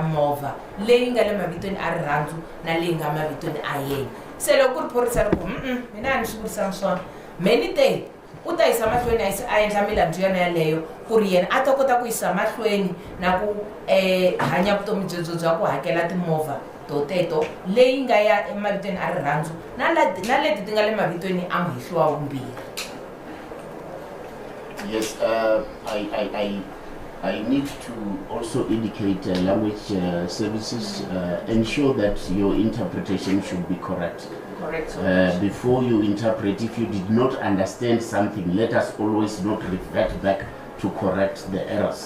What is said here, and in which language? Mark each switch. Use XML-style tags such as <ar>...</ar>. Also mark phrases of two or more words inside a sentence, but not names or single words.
<ts>movha leyi nga le mavitweni a rirhandzu na leyi nga mavitweni a yena se loko ku ri phorisa ri ku mina a ni swi vurisanga swona meni te u ta yisa mahlweni a endla milandzu yona yaleyo ku ri yena a ta kota ku yisa mahlweni na ku hanya vutomi byebyo bya ku hakela timovha teto leyi nga ya emavitweni a rirhandzu na leti ti nga le mavitweni a muhehli wa vumbirhi.</ts> <en>Yes, I need to also indicate language services, ensure that your interpretation should be correct. Correct. Before you interpret, if you did not understand something, let us always not revert back to correct the errors.</en>